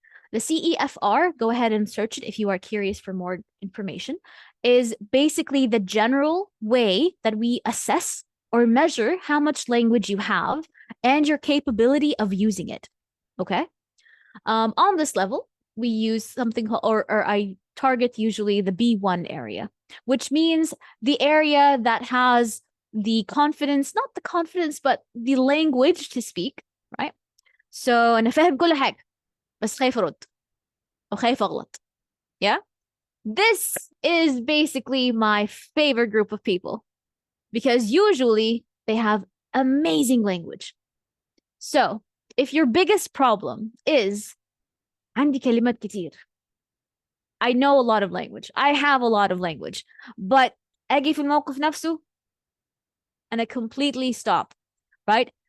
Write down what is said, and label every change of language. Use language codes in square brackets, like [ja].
[en] The CEFR, go ahead and search it if you are curious for more information, is basically the general way that we assess or measure how much language you have and your capability of using it. Okay? On this level, we use something called, or I target usually the B1 area, which means the area that has the confidence, not the confidence, but the language to speak, right? [ar] So أنا فاهم كل حاجة بس خايف أرد أو خايف أغلط. [en] Yeah? This is basically my favorite group of people because usually they have amazing language. So if your biggest problem is عندي كلمات كتير, I know a lot of language, I have a lot of language, but أجي في الموقف نفسه and I completely stop, right?